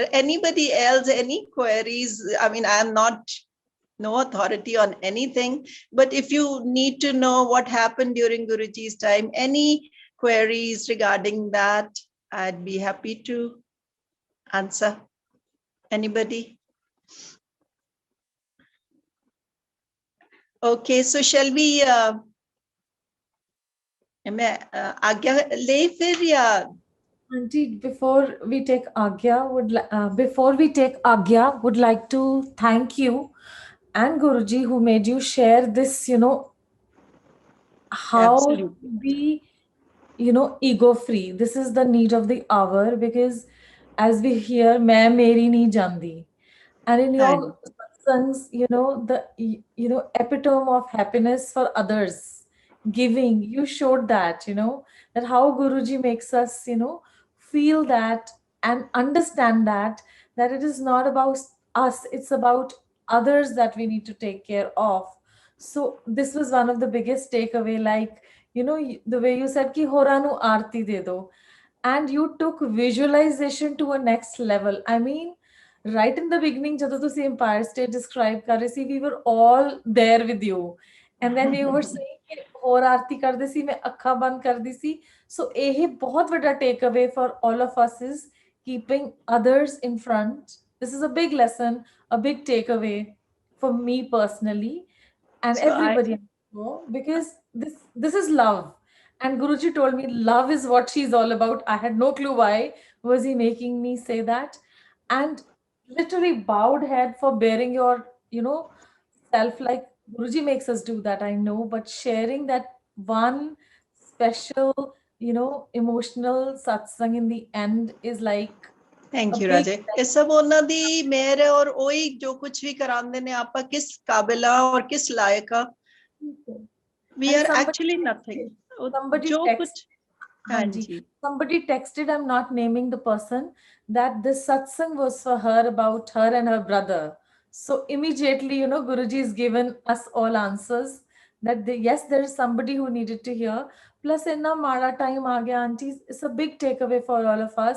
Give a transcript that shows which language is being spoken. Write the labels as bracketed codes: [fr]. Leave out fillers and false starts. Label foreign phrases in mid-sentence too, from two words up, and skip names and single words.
[en] Anybody else, any queries? I mean, I am not no authority on anything, but if you need to know what happened during Guruji's time, any queries regarding that, I'd be happy to answer. Anybody? Okay, so shall we [hi] मैं आज्ञा ले फिर या [en] Auntie, before we take Agya, would like to thank you and Guruji who made you share this, how Absolutely. to be, ego free. This is the need of the hour, because as we hear, [pa] ਮੈਂ ਮੇਰੀ ਨਹੀਂ ਜਾਂਦੀ. [en] And in your songs, the epitome of happiness for others, giving, you showed that, that how Guruji makes us, feel that and understand that it is not about us, it's about others that we need to take care of. So this was one of the biggest takeaway, like, the way you said [pa] ਕਿ ਹੋਰਾਂ ਨੂੰ ਆਰਤੀ ਦੇ ਦੋ, [en] and you took visualization to a next level. I mean, right in the beginning, [pa] ਜਦੋਂ ਤੁਸੀਂ Empire State describe ਕਰ ਰਹੇ ਸੀ, [en] we were all there with you, and then you were saying [pa] ਕਿ ਹੋਰ ਆਰਤੀ ਕਰਦੇ ਸੀ, ਮੈਂ ਅੱਖਾਂ ਬੰਦ ਕਰਦੀ ਸੀ. [en] So [pa] ਇਹ ਬਹੁਤ ਵੱਡਾ [en] takeaway for all of us is keeping others in front. This is a big lesson, a big takeaway for me personally, and So everybody, because this is love. And Guruji told me love is what she's all about. I had no clue why was he making me say that. And literally bowed head for bearing your, self, like Guruji makes us do that, I know, but sharing that one special, emotional satsang in the end is like Thank a you, big Raje. [pa] ਇਹ ਸਭ ਉਹਨਾਂ ਦੀ ਮਿਹਰ ਹੈ, ਔਰ ਉਹੀ ਜੋ ਕੁਝ ਵੀ ਕਰਾਉਂਦੇ ਨੇ, ਆਪਾਂ ਕਿਸ ਕਾਬਿਲ ਆ ਔਰ ਕਿਸ ਲਾਇਕ ਆ. [en] We are actually nothing. Somebody [pa] ਜੋ ਕੁਝ Hanji. [en] Somebody texted, I'm not naming the person, that this satsang was for her, about her and her brother. So immediately, Guruji has given us all answers that yes, there is somebody who needed to hear. Plus, [pa] ਇੰਨਾ ਮਾਰਾ time ਆ ਗਿਆ, [en] aunties. It's a big takeaway for all of us.